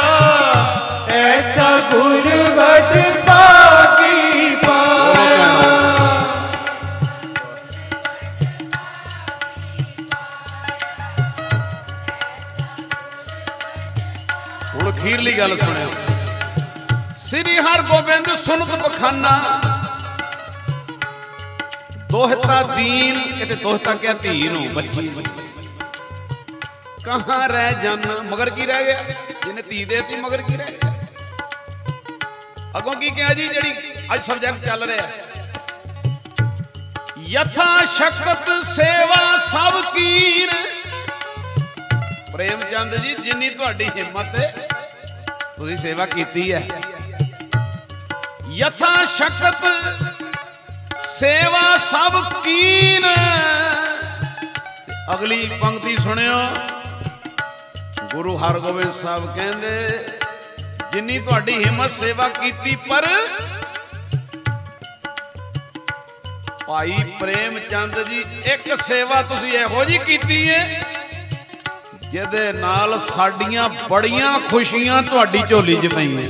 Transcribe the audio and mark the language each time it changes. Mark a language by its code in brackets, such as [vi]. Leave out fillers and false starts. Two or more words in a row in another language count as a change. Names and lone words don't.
[pa] ਐਸਾ ਗੁਰ ਵਡ ਭਾਗੀ ਪਾਇਆ। ਹੁਣ ਅਖੀਰਲੀ ਗੱਲ ਸੁਣਿਓ। ਸ੍ਰੀ ਹਰਗੋਬਿੰਦ ਸੁਨਤ ਬਖਾਨਾ ਦੋਹਤਾ ਦੀਨ। ਇਹ ਤੇ ਦੋਹਤਾ ਕਿਆ ਧੀ ਨੂੰ, ਬੱਚੀ ਕਹਾਂ ਰਹਿ ਜਾਨਾ। ਮਗਰ ਕੀ ਰਹਿ ਗਿਆ ਜਿਨ੍ਹੇ ਧੀ ਦੇਤੀ, ਮਗਰ ਕੀ ਰਹਿ ਗਿਆ। ਅੱਗੋਂ ਕੀ ਕਿਆ ਜੀ ਜਿਹੜਾ ਅੱਜ ਸਬਜੈਕਟ ਚੱਲ ਰਿਹਾ ਹੈ। ਜਥਾ ਸ਼ਕਤ ਸੇਵਾ ਸਭ ਕੀਨ। ਪ੍ਰੇਮਚੰਦ ਜੀ ਜਿੰਨੀ ਤੁਹਾਡੀ ਹਿੰਮਤ ਹੈ ਤੁਸੀਂ ਸੇਵਾ ਕੀਤੀ ਹੈ। ਜਥਾ ਸ਼ਕਤ ਸੇਵਾ ਸਭ ਕੀਨ। ਅਗਲੀ ਪੰਕਤੀ ਸੁਣਿਓ। ਗੁਰੂ ਹਰਗੋਬਿੰਦ ਸਾਹਿਬ ਕਹਿੰਦੇ ਜਿੰਨੀ ਤੁਹਾਡੀ ਹਿੰਮਤ ਸੇਵਾ ਕੀਤੀ, ਪਰ ਭਾਈ ਪ੍ਰੇਮਚੰਦ ਜੀ ਇੱਕ ਸੇਵਾ ਤੁਸੀਂ ਇਹੋ ਜੀ ਕੀਤੀ ਹੈ ਜਿਹਦੇ ਨਾਲ ਸਾਡੀਆਂ ਬੜੀਆਂ ਖੁਸ਼ੀਆਂ ਤੁਹਾਡੀ ਝੋਲੀ ਚ ਪਈਆਂ।